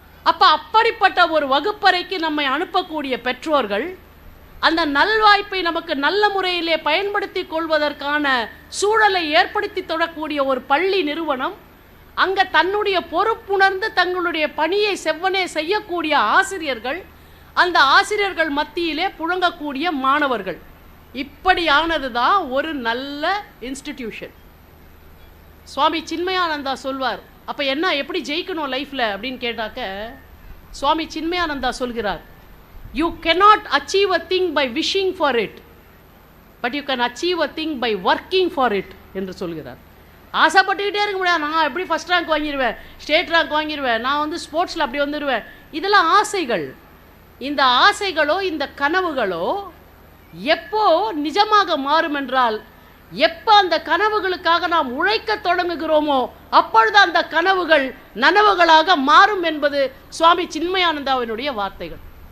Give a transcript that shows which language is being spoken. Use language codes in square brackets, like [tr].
[ta] அப்ப அப்படிப்பட்ட ஒரு வகுப்பறைக்கு நம்மை அனுப்பக்கூடிய பெற்றோர்கள் அந்த நல்வாய்ப்பை நமக்கு நல்ல முறையிலே பயன்படுத்தி கொள்வதற்கான சூழலை ஏற்படுத்தி தொடக்கூடிய ஒரு பள்ளி நிறுவனம், அங்கே தன்னுடைய பொறுப்புணர்ந்து தங்களுடைய பணியை செவ்வனே செய்யக்கூடிய ஆசிரியர்கள், அந்த ஆசிரியர்கள் மத்தியிலே புழங்கக்கூடிய மாணவர்கள், இப்படியானது தான் ஒரு நல்ல இன்ஸ்டிடியூஷன். சுவாமி சின்மயானந்தா சொல்வார், அப்போ என்ன எப்படி ஜெயிக்கணும் லைஃப்பில் அப்படின்னு கேட்டாக்க, சுவாமி சின்மயானந்தா சொல்கிறார், [en] you cannot achieve a thing by wishing for it, but you can achieve a thing by working for it [ta] என்று சொல்கிறார். ஆசைப்பட்டுக்கிட்டே இருக்க முடியாது, நான் எப்படி ஃபஸ்ட் ரேங்க் வாங்கிடுவேன், ஸ்டேட் ரேங்க் வாங்கிடுவேன், நான் வந்து ஸ்போர்ட்ஸில் அப்படி வந்துடுவேன், இதெல்லாம் ஆசைகள். இந்த ஆசைகளோ இந்த கனவுகளோ எப்போ நிஜமாக மாறும் என்றால், எப்போ அந்த கனவுகளுக்காக நாம் உழைக்க தொடங்குகிறோமோ அப்பொழுது அந்த கனவுகள் நனவுகளாக மாறும் என்பது சுவாமி சின்மயானந்தாவினுடைய வார்த்தைகள்.